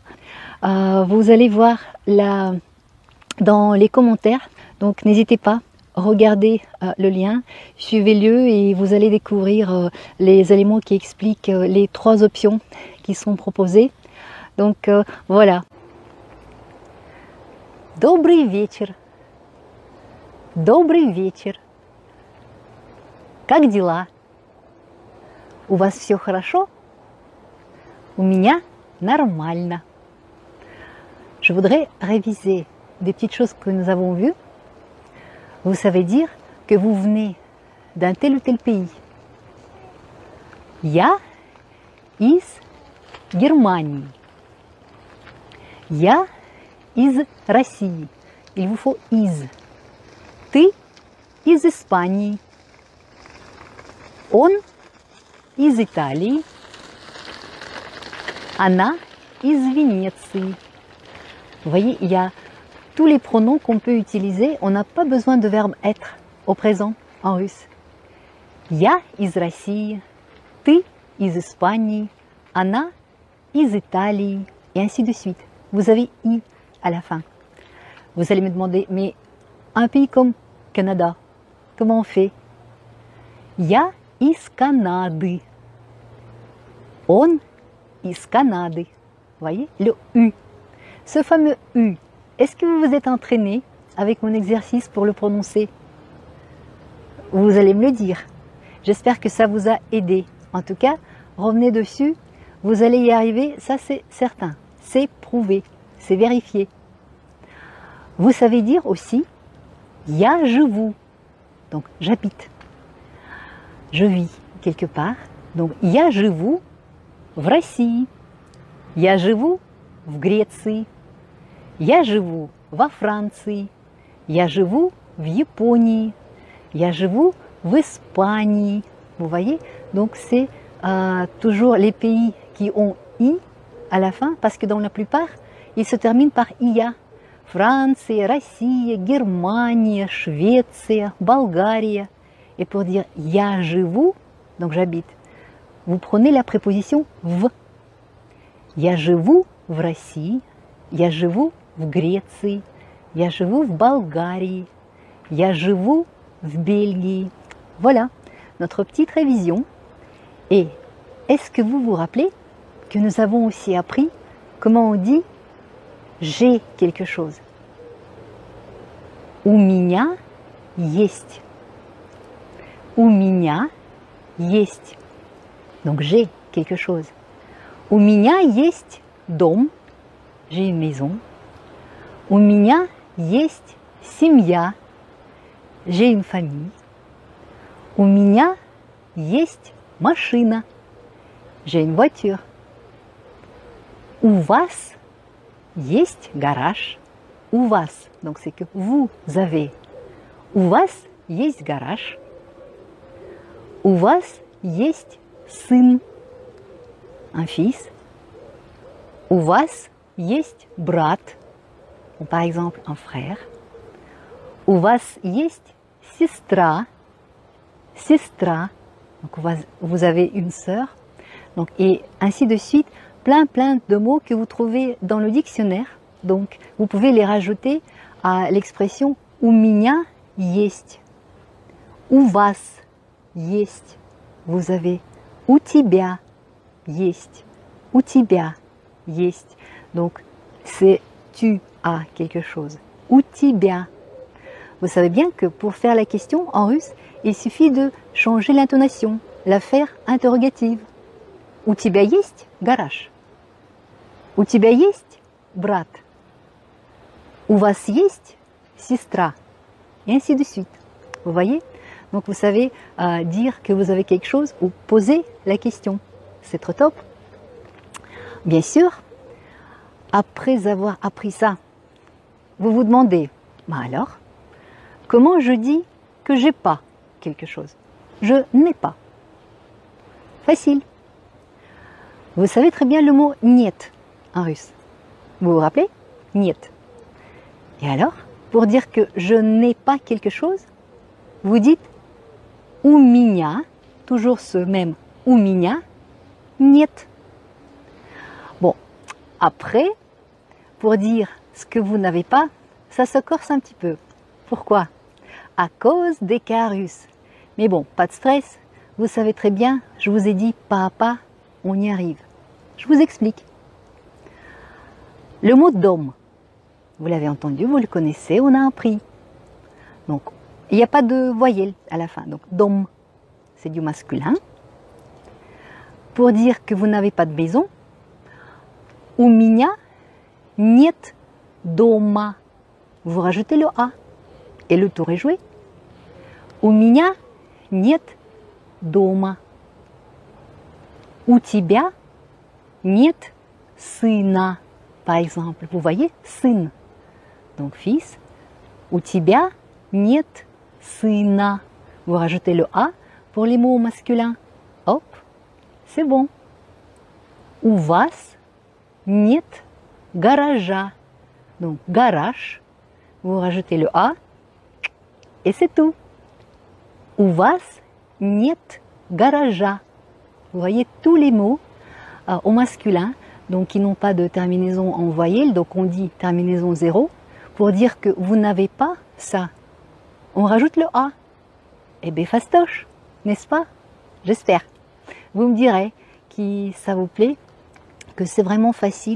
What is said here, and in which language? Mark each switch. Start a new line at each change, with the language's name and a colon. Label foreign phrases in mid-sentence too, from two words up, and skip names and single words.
French: Vous allez voir là dans les commentaires, donc n'hésitez pas, regardez le lien, suivez-le et vous allez découvrir les éléments qui expliquent les 3 options qui sont proposées. Donc voilà.
Russian: Добрый вечер. Добрый вечер. Как дела? У вас все хорошо? У меня нормально.
French: Je voudrais réviser des petites choses que nous avons vues. Vous savez dire que vous venez d'un tel ou tel pays.
Russian: Я из Германии. Я из России.
French: Il vous faut
Russian: из. Ты из Испании. Он из Италии. Она из Венеции.
French: Vous voyez, il y a tous les pronoms qu'on peut utiliser. On n'a pas besoin de verbe être au présent en russe.
Russian: Я из России. Ты из Испании. Она из Италии.
French: Et ainsi de suite. Vous avez i à la fin. Vous allez me demander, mais un pays comme Canada, comment on fait?
Russian: Я из Канады. Он из Канады.
French: Vous voyez, le U. Ce fameux U, est-ce que vous vous êtes entraîné avec mon exercice pour le prononcer? Vous allez me le dire. J'espère que ça vous a aidé. En tout cas, revenez dessus. Vous allez y arriver, ça c'est certain. C'est prouvé, c'est vérifié. Vous savez dire aussi
Russian: я живу.
French: Donc j'habite. Je vis quelque part.
Russian: Donc я живу в России. Я живу в Греции. Я живу во Франции. Я живу в Японии. Я живу в Испании.
French: Vous voyez? Donc c'est toujours les pays qui ont i à la fin, parce que dans la plupart, ils se terminent par ia.
Russian: Франция, Россия, Германия, Швеция, Болгария.
French: Et pour dire
Russian: я живу,
French: donc j'habite, vous prenez la préposition в.
Russian: Я живу в России, я живу в Греции, я живу в Болгарии, я живу в Бельгии.
French: Voilà notre petite révision. Et est-ce que vous vous rappelez que nous avons aussi appris comment on dit j'ai quelque chose?
Russian: У меня есть. У меня есть.
French: Donc j'ai quelque chose.
Russian: У меня есть дом.
French: J'ai une maison.
Russian: У меня есть семья.
French: J'ai une famille.
Russian: У меня есть машина.
French: J'ai une voiture.
Russian: У вас есть гараж. У вас,
French: donc c'est que vous avez.
Russian: У вас есть гараж. У вас есть сын,
French: un fils.
Russian: У вас есть брат,
French: par exemple un frère.
Russian: У вас есть сестра, Sestra,
French: donc vous avez une sœur, donc, et ainsi de suite, plein de mots que vous trouvez dans le dictionnaire. Donc vous pouvez les rajouter à l'expression
Russian: у меня есть, у вас есть,
French: vous avez,
Russian: у тебя есть, у тебя есть.
French: Donc c'est tu as quelque chose,
Russian: у тебя.
French: Vous savez bien que pour faire la question en russe, il suffit de changer l'intonation, la faire interrogative.
Russian: У тебя есть гараж? У тебя есть брат? У вас есть сестра?
French: Et ainsi de suite. Vous voyez? Donc vous savez dire que vous avez quelque chose ou poser la question. C'est trop top. Bien sûr, après avoir appris ça, vous vous demandez, bah alors, comment je dis que j'ai pas quelque chose? Je n'ai pas. Facile. Vous savez très bien le mot нет en russe. Vous vous rappelez? Нет. Et alors, pour dire que je n'ai pas quelque chose, vous dites
Russian: у меня,
French: toujours ce même
Russian: у меня, нет.
French: Bon, après, pour dire ce que vous n'avez pas, ça se corse un petit peu. Pourquoi? À cause des cas russes. Mais bon, pas de stress, vous savez très bien, je vous ai dit pas à pas, on y arrive. Je vous explique. Le mot dom, vous l'avez entendu, vous le connaissez, on a appris. Donc, il n'y a pas de voyelle à la fin. Donc, dom, c'est du masculin. Pour dire que vous n'avez pas de maison,
Russian: у меня нет дома.
French: Vous rajoutez le A et le tour est joué.
Russian: У меня нет дома. У тебя нет сына.
French: Par exemple, vous voyez, сын. Donc fils,
Russian: у тебя нет сына.
French: Vous rajoutez le A pour les mots masculins. Hop, c'est bon.
Russian: У вас нет гаража.
French: Donc garage, vous rajoutez le A et c'est tout.
Russian: У вас нет гаража.
French: Vous voyez tous les mots au masculin, donc qui n'ont pas de terminaison en voyelle, donc on dit terminaison 0, pour dire que vous n'avez pas ça. On rajoute le A. Eh bien fastoche, n'est-ce pas? J'espère. Vous me direz si ça vous plaît, que c'est vraiment facile.